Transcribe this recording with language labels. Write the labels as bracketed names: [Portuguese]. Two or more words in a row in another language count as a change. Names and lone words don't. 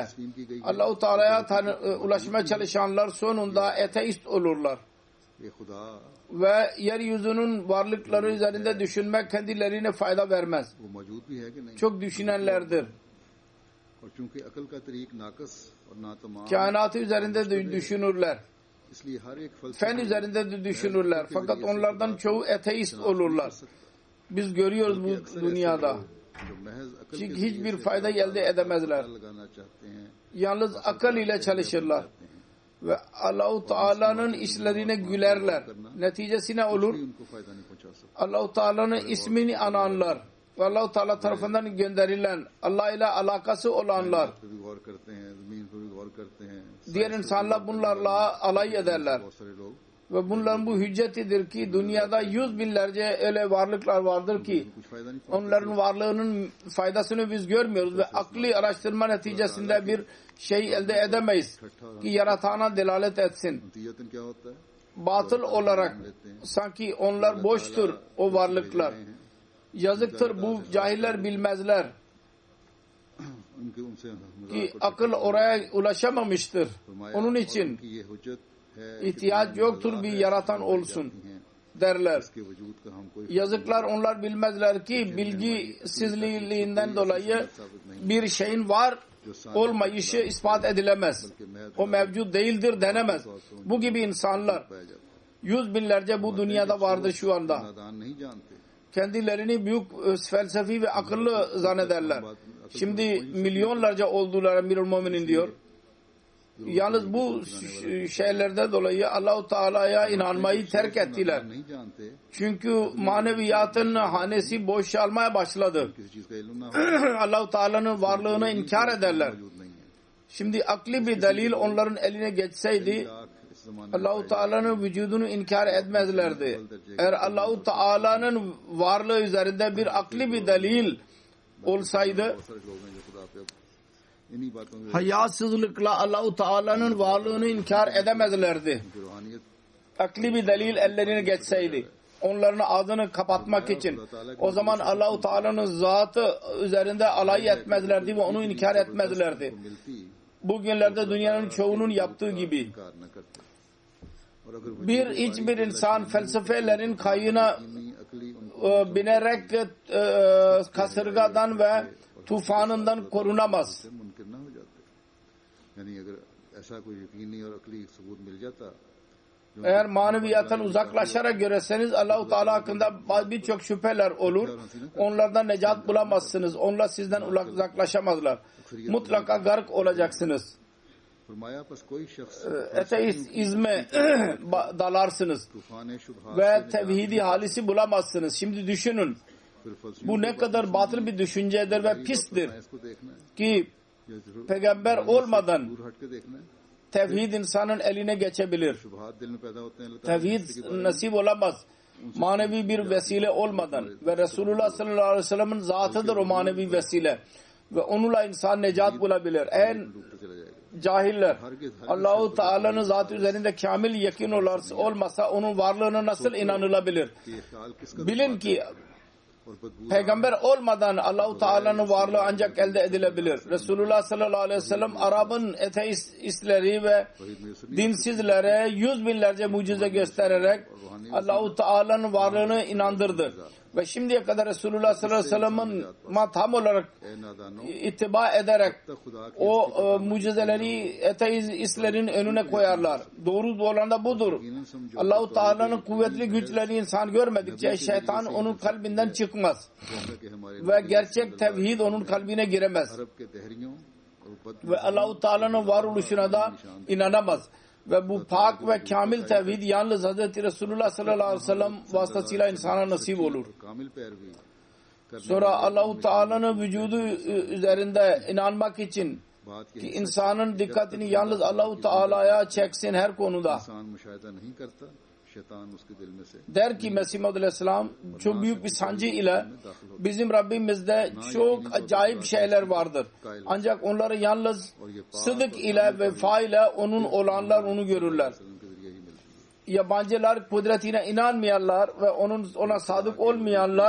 [Urdu] تسلیم کی گئی [Turkish] Allah-u Teala'ya ulaşmaya çalışanlar sonunda ateist olurlar. [Urdu] یہ خدا [Turkish] Ve yeryüzünün varlıkları üzerinde düşünmek kendilerine fayda vermez. [Urdu] وہ موجود بھی ہے کہ نہیں [Turkish] Çok düşünenlerdir. [Urdu] اور چونکہ عقل کا طریق ناقص اور ناتمام [Turkish] Kainatı üzerinde de düşünürler. [Urdu] اس لیے ہر ایک فلسفے [Turkish] Fen üzerinde de düşünürler. Fakat onlardan çoğu ateist olurlar. Biz görüyoruz bu dünyada. [Urdu] جو محض عقل [Turkish] Çünkü [Urdu] के [Turkish] hiçbir [Urdu] ذریعے سے [Turkish] fayda elde edemezler. [Urdu] لگانا چاہتے ہیں [Turkish] Yalnız akıl ile çalışırlar. Ve Allah-u Teala'nın işlerine gülerler. Neticesi ne olur? [Urdu] کوئی ان کو فائدہ نہیں پہنچا سکتا [Turkish] Allah-u Teala'nın ismini ananlar. Ve Allah-u Teala tarafından gönderilen, Allah ile alakası olanlar. [Urdu] پہ بھی غور کرتے ہیں زمین پر بھی غور کرتے ہیں [Turkish] Diğer insanlar bunlarla alay ederler. [Urdu] بہت سارے لوگ [Turkish] Ve bunların bu hüccetidir ki dünyada yüz binlerce öyle varlıklar vardır ki [Urdu] کچھ فائدہ نہیں [Turkish] onların varlığının faydasını biz görmüyoruz ve akli araştırma neticesinde bir şey elde edemeyiz ki yaratana delalet etsin. [Urdu] نتیجتاً کیا ہوتا ہے [Turkish] Batıl olarak sanki onlar boştur o varlıklar. Yazıktır bu cahiller bilmezler [Urdu] ان کے ان سے [Turkish] ki akıl oraya ulaşamamıştır. Onun için [Urdu] کہ یہ حجت ہے [Turkish] ihtiyaç yoktur bir yaratan olsun. derler. [Urdu] اس کے وجود کا ہم کوئی [Turkish] Yazıklar, onlar bilmezler ki bilgisizliğinden dolayı bir şeyin var olmayışı ispat edilemez. O mevcut değildir denemez. Bu gibi insanlar yüz binlerce bu dünyada vardır şu anda. [Urdu] نادان نہیں جانتے. [Turkish] Kendilerini büyük felsefi ve akıllı zannederler. Şimdi milyonlarca oldular Emirül Müminin diyor. Yalnız bu şeylerden dolayı Allah-u Teala'ya inanmayı terk ettiler. [Urdu] نہیں جانتے [Turkish] Çünkü maneviyatın hanesi boşalmaya başladı. [Urdu] کسی چیز کا علم نہ ہو [Turkish] Allah-u Teala'nın varlığını inkar ederler. [Urdu] موجود نہیں ہے. [Turkish] Şimdi akli bir delil onların eline geçseydi [Urdu] اس زمانے [Turkish] Allah-u Teala'nın vücudunu inkar etmezlerdi. Eğer Allah-u Teala'nın varlığı üzerinde bir akli bir delil olsaydı, [Urdu] بہت سارے لوگ ہیں جو خدا پہ اب انہی باتوں میں [Turkish] hayasızlıkla Allah-u Teala'nın varlığını inkar edemezlerdi. [Urdu] کی روحانیت [Turkish] Akli bir delil ellerine geçseydi, onların ağzını kapatmak için, o zaman Allah-u Teala'nın zatı üzerinde alay etmezlerdi ve onu inkar etmezlerdi. [Urdu] मिलती [Turkish] Bugünlerde dünyanın çoğunun yaptığı gibi. [Urdu] انکار نہ کرتے۔ اور اگر [Turkish] Hiçbir insan felsefelerin kayığına [Urdu] وہی عقلی ان کو [Turkish] binerek kasırgadan ve tufanından korunamaz. [Urdu] سے منکر نہ ہو جاتے. یعنی اگر ایسا کوئی یقینی اور عقلی ثبوت مل جاتا [Turkish] Eğer maneviyattan uzaklaşarak göreseniz Allah-u Teala hakkında birçok şüpheler olur. Onlardan necat bulamazsınız. Onlar sizden uzaklaşamazlar. Mutlaka gark olacaksınız. [Urdu] فرمایا بس کوئی شخص [Turkish] Ateizme dalarsınız [Urdu] طوفانِ شبہات [Turkish] ve tevhidi halisi bulamazsınız. Şimdi düşünün. [Urdu] پھر فلسفے [Turkish] Bu ne kadar batıl bir düşüncedir ve pistir [Urdu] اس کو دیکھنا ہے [Turkish] ki [Urdu] یا ضرور [Turkish] peygamber olmadan [Urdu] دور ہٹ کے دیکھنا ہے. [Turkish] tevhid insanın eline geçebilir. [Urdu] شبہات دل میں پیدا ہوتے ہیں اللہ تعالیٰ [Turkish] Tevhid nasip olamaz. Manevi bir vesile olmadan ve Resulullah [Arabic] صلى الله عليه وسلم'in [Turkish] zatıdır o manevi vesile ve onunla insan necat bulabilir. En [Urdu] ڈوبتا چلا جائے گا. [Turkish] cahiller Allah-u Teala'nın zatı üzerinde kamil yakin olmasa onun varlığına nasıl inanılabilir? [Urdu] کہ یہ خیال کس کا [Turkish] Bilin ki [Urdu] اور بدبو [Turkish] peygamber olmadan Allah-u Teala'nın varlığı ancak elde edilebilir. Resulullah [Arabic] صلى الله عليه وسلم [Turkish] Arap'ın ateistleri ve dinsizlere yüz binlerce mucize göstererek Allah-u Teala'nın varlığını inandırdı. Ve şimdiye kadar Resulullah [Arabic] صلى الله عليه وسلم'in [Turkish] tam olarak [Urdu] اے نادانو [Turkish] ittiba ederek [Urdu] تک خدا کی [Turkish] o mucizeleri ateistlerin önüne koyarlar. Doğru olan da budur. [Urdu] یقیناً سمجھو [Turkish] Allah-u Teala'nın kuvvetli güçlerini insan görmedikçe şeytan onun kalbinden çıkmaz. [Urdu] جیسا کہ ہمارے [Turkish] Ve gerçek tevhid onun kalbine giremez. [Urdu] عرب کے دہریوں اور بد [Turkish] Ve Allah-u Teala'nın varoluşuna da inanamaz. Ve bu pak ve kamil tevhid yalnız Hz. Resulullah [Arabic] صلى الله عليه وسلم [Turkish] vasıtasıyla insana nasip olur. [Urdu] کامل پیروی کرنے [Turkish] Sonra Allah-u Teala'nın vücudu üzerinde inanmak için [Urdu] बात [Turkish] ki [Urdu] की [Turkish] insanın dikkatini yalnız Allah-u Teala'ya çeksin her konuda. [Urdu] انسان مشاہدہ نہیں کرتا شیطان اس کے دل میں سے [Turkish] Der ki Mesih Muhammed Aleyhisselam çok büyük bir sancı ile bizim Rabbimizde çok acayip şeyler vardır. Ancak onları yalnız sıdık ile vefa ile onun olanlar onu görürler. [Urdu] کے ذریعے ہی ملتی ہے. [Turkish] Yabancılar kudretine inanmayanlar ve ona sadık olmayanlar